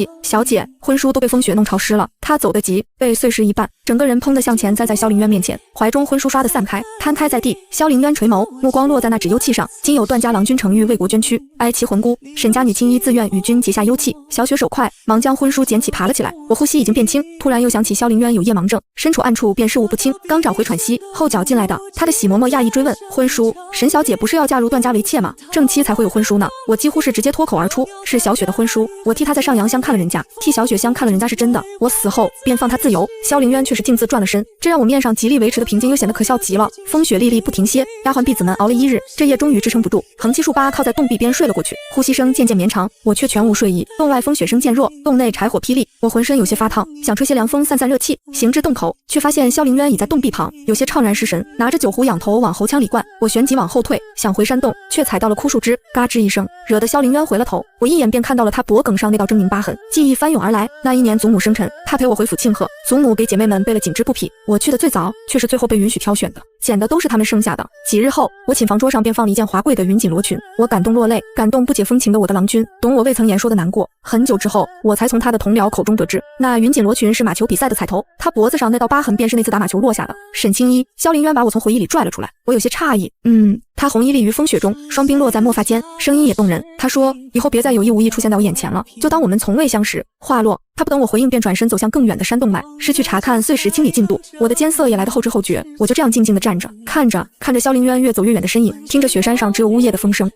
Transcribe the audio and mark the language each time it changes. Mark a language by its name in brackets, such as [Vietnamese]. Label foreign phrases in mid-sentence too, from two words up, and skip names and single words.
[Chinese] 小姐，婚書都被風雪弄潮濕了。她走得急，被碎尸一半，整個人砰地向前栽在蕭凌淵面前，懷中婚書唰地散開，攤開在地。蕭凌淵垂眸，目光落在那紙幽契上，今有段家郎君承諭為國捐軀，哀其魂孤，沈家女青衣自願與君結下幽契。小雪手快，忙將婚書撿起爬了起來。我呼吸已經變輕，突然又想起蕭凌淵有夜盲症，身處暗處便視物不清，剛找回喘息，後腳進來的他的喜嬷嬷訝異追問：“婚書，沈小姐不是要嫁入段家為妾嗎？正妻才會有婚書呢。” 我幾乎是直接脫口而出：“是小雪的婚書，我替她在上陽鄉看了人家，替小雪鄉看了人家是真的。我死後便放她自由。” 蕭凌淵卻是徑自轉了身，這讓我面上極力維持的平靜又顯得可笑極了。風雪歷歷不停歇，丫鬟婢子們熬了一日，這夜終於支撐不住，橫七豎八靠在洞壁邊睡了過去。呼吸聲漸漸綿長，我卻全無睡意。洞外風雪聲漸弱，洞內柴火霹靂，我渾身有些發燙，想吹些涼風散散熱氣。行至洞口，卻發現蕭凌淵已在洞壁旁，有些悵然失神，拿着酒壺仰頭往喉腔裡灌。我旋即往後退，想回山洞，卻踩到了枯樹枝，嘎吱一聲，惹得蕭凌淵回了頭。我一眼便看到了他脖颈上那道狰甯疤痕，記憶翻湧而來。那一年祖母生辰，他陪我回府慶賀，祖母給姐妹們備了緊緻布匹，我去的最早，卻是最後被允許挑選的，撿的都是他們剩下的。幾日後，我寢房桌上便放了一件華貴的雲錦羅裙，我感動落淚，感動不解風情的我的郎君，懂我未曾言說的難過。很久之後，我才從他的同僚口中得知，那雲錦羅裙是馬球比賽的彩頭，他脖子上那道疤痕便是那次打馬球落下的。沈青衣，蕭凌淵把我從回憶裡拽了出來， 我有些诧異。她紅衣立於風雪中，雙鬢落在墨髮間，聲音也動人。她說：“以後別再有意無意出現在我眼前了，就當我們從未相識。” 話落，她不等我回應，便轉身走向更遠的山洞外，失去查看碎石清理進度。我的艱澀也來得後知後覺，我就這樣靜靜地站着，看着蕭凌淵越走越遠的身影，聽着雪山上只有嗚咽的風聲。